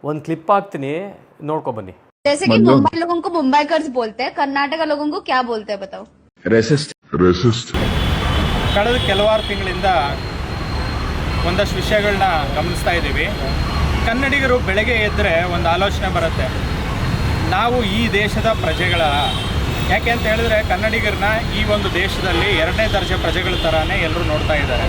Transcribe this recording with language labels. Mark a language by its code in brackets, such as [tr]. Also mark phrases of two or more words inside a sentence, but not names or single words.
[kn] ಒಂದು ಕ್ಲಿಪ್ ಹಾಕ್ತೀನಿ, ನೋಡ್ಕೊಬನ್ನಿ. [hi] जैसे कि मुंबई लोगों को मुंबईकर्स बोलते हैं, कर्नाटक लोगों को क्या बोलते हैं बताओ? [kn] ರೆಸಿಸ್ಟ್. ಕಳೆದ ಕೆಲವಾರು ತಿಂಗಳಿಂದ ಒಂದಷ್ಟು ವಿಷಯಗಳನ್ನ ಗಮನಿಸ್ತಾ ಇದ್ದೀವಿ. ಕನ್ನಡಿಗರು ಬೆಳಗ್ಗೆ ಎದ್ದರೆ ಒಂದು ಆಲೋಚನೆ ಬರುತ್ತೆ, ನಾವು ಈ ದೇಶದ ಪ್ರಜೆಗಳ. ಯಾಕೆ ಅಂತ ಹೇಳಿದ್ರೆ ಕನ್ನಡಿಗರನ್ನ ಈ ಒಂದು ದೇಶದಲ್ಲಿ ಎರಡನೇ ದರ್ಜೆ ಪ್ರಜೆಗಳ ಥರನೇ ಎಲ್ಲರೂ ನೋಡ್ತಾ ಇದ್ದಾರೆ.